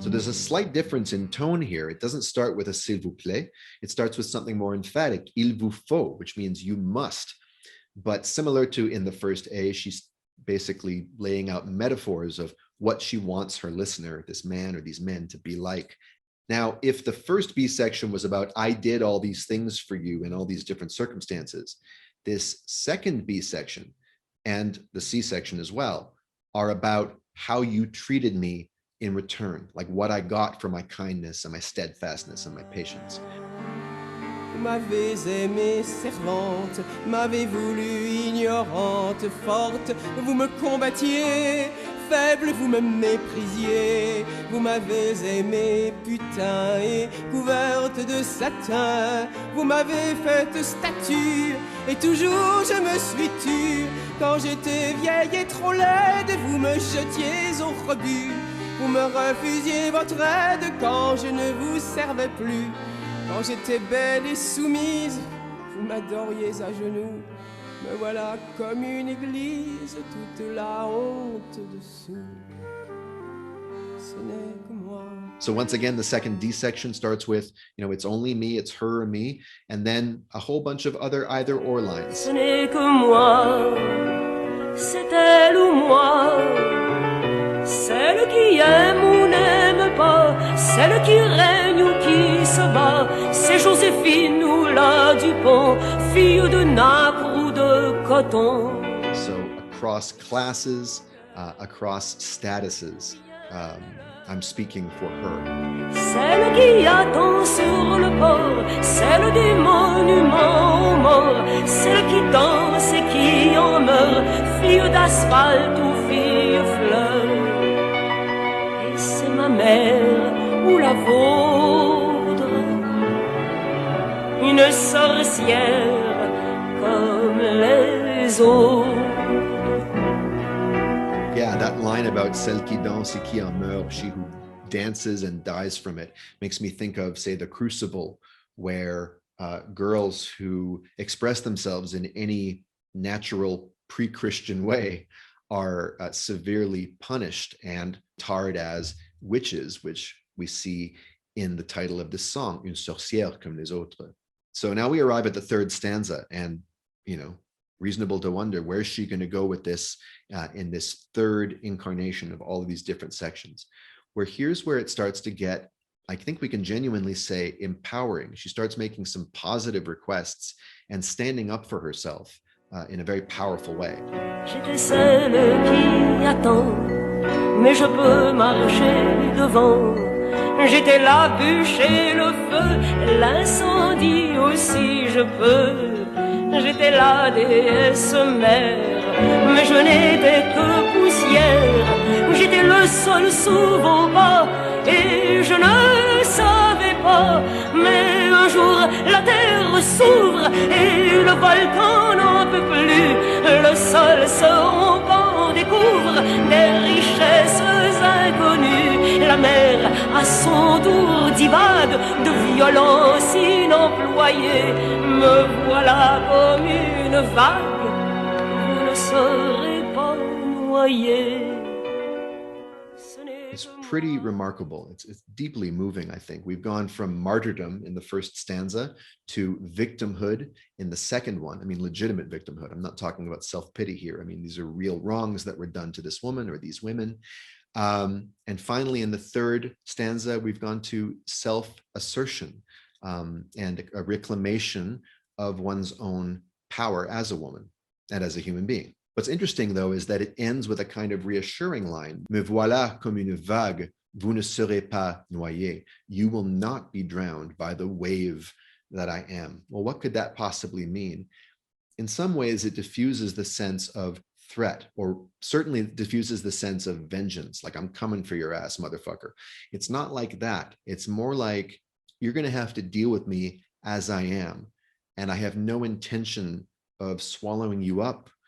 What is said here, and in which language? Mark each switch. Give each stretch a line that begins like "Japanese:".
English: So there's a slight difference in tone here. It doesn't start with a
French: s'il vous plaît.
English: It starts with something more emphatic,
French: il vous faut,
English: which means you must. But similar to in the first A, she's basically laying out metaphors of what she wants her listener, this man or these men, to be like. Now, if the first B section was about, I did all these things for you in all these different circumstances, this second B section and the C section as well are about how you treated me in return, like what I got for my kindness and my steadfastness and my patience.
French: Vous m'avez aimée servante, m'avez voulu ignorante, forte, vous me combattiez, faible, vous me méprisiez, vous m'avez aimée putain et couverte de satin, vous m'avez faite statue, et toujours je me suis tue, quand j'étais vieille et trop laide, vous me jetiez au rebut, vous me refusiez votre aide quand je ne vous servais plus. Quand j'étais belle et soumise, vous m'adoriez à genoux. Me voilà comme une église, toute la honte dessous. Ce n'est que moi.
English: So once again, the second D section starts with, it's only me, it's her or me, and then a whole bunch of other either or lines.
French: Ce n'est que moi, c'est elle ou moi, celle qui aime ou n'aime pas, celle qui règne ou qui se bat, c'est Joséphine ou la Dupont, fille de nacre ou de coton.
English: So across classes, across statuses, I'm speaking for her.
French: Celle qui attend sur le port, celle des monuments aux morts, celle qui danse et qui en meurt, fille d'asphalte ou fille fleur. Et c'est ma mère ou la vôtre, une sorcière comme les autres.
English: Yeah, that line about
French: celle qui danse et qui en meurt,
English: she who dances and dies from it, makes me think of, say, the Crucible, where girls who express themselves in any natural pre-Christian way are severely punished and tarred as witches, which we see in the title of this song,
French: une sorcière comme les autres.
English: So now we arrive at the third stanza, and reasonable to wonder, where's she going to go with this in this third incarnation of all of these different sections, where here's where it starts to get, I think we can genuinely say, empowering. She starts making some positive requests and standing up for herself in a very powerful way.
French: J'étais celle qui attend, mais je peux marcher devant. J'étais la bûche et le feu, l'incendie aussi je peux. J'étais la déesse mère, mais je n'étais que poussière. J'étais le sol sous vos pas, et je ne le savais pas. Mais un jour la terre s'ouvre, et le volcan n'en peut plus. Le sol se rompt, on découvre des richesses inconnues. La mer à son tour divague de violence inemployée. Me voilà comme une vague, vous ne serez pas noyé.
English: It's pretty remarkable. It's deeply moving, I think. We've gone from martyrdom in the first stanza to victimhood in the second one. I mean, legitimate victimhood. I'm not talking about self-pity here. I mean, these are real wrongs that were done to this woman or these women. And finally, in the third stanza, we've gone to self-assertion and a reclamation of one's own power as a woman and as a human being. What's interesting, though, is that it ends with a kind of reassuring line.
French: Me voilà comme une vague, vous ne serez pas noyé.
English: You will not be drowned by the wave that I am. Well, what could that possibly mean? In some ways, it diffuses the sense of threat, or certainly diffuses the sense of vengeance, like I'm coming for your ass, motherfucker. It's not like that. It's more like you're going to have to deal with me as I am, and I have no intention of swallowing you up.